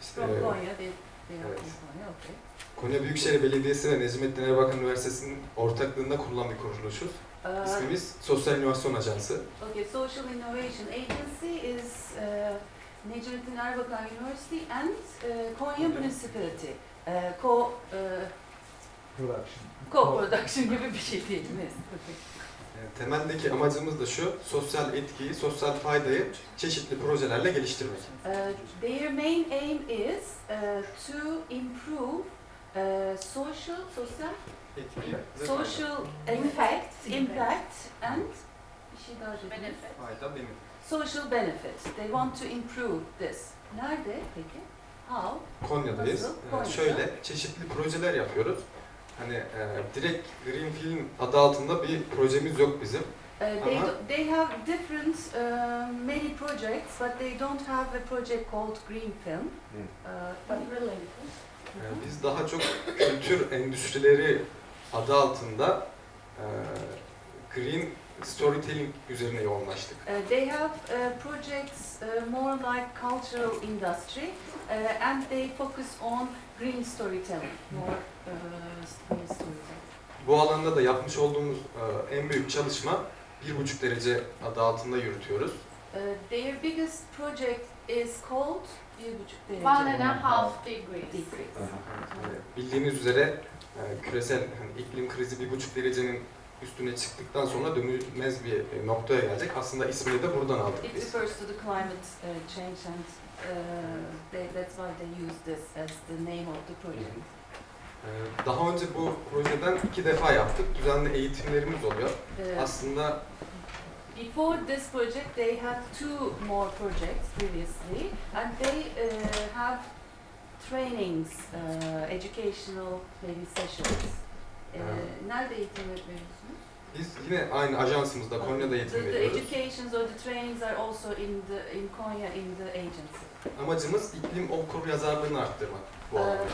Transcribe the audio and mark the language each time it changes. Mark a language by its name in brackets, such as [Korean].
[English] From Konya, they are from Konya, okay. [Turkish] Konya Büyükşehir Belediyesi ve Necmettin Erbakan Üniversitesi'nin ortaklığında kurulan bir kuruluşuz. İsmimiz Sosyal İnovasyon Ajansı. [English] Okay, Social Innovation Agency is Necmettin Erbakan University and Konya Municipality. [Turkish] Co-production gibi bir şey değil mi? Temeldeki amacımız da şu, sosyal etkiyi, sosyal faydayı çeşitli projelerle geliştirmek. [English] Their main aim is to improve social impact and social benefits. They want to improve this. [Turkish] Nerede peki? [English] How? [Turkish] Konya'dayız. Şöyle çeşitli projeler yapıyoruz. Hani direkt Green Film adı altında bir projemiz yok bizim. [English] They have different many projects, but they don't have a project called Green Film. But related. [Turkish] Biz daha çok kültür endüstrileri adı altında Green Storytelling üzerine yoğunlaştık. [English] They have projects more like cultural industry, and they focus on green storytelling, more green storytelling. [Turkish] Bu alanda da yapmış olduğumuz en büyük çalışma 1,5 derece adı altında yürütüyoruz. [English] Their biggest project is called 1,5 derece. 1.5 degrees. [Turkish] Bildiğiniz üzere küresel iklim krizi 1,5 derecenin üstüne çıktıktan sonra dönülmez bir noktaya gelecek. Aslında ismini de buradan aldık biz. [English] It refers to the climate change, and that's why they use this as the name of the project. [Turkish] Daha önce bu projeden 2 defa yaptık. Düzenli eğitimlerimiz oluyor. Aslında [English] before this project, they had 2 more projects previously, and they have trainings, educational maybe sessions. [Turkish] Nerede eğitim veriyorsunuz? Biz yine aynı ajansımızda Konya'da eğitim veriyoruz. [English] The educations or the trainings are also in Konya in the agency. [Turkish] Amacımız iklim okur yazarlığını arttırmak bu alanda.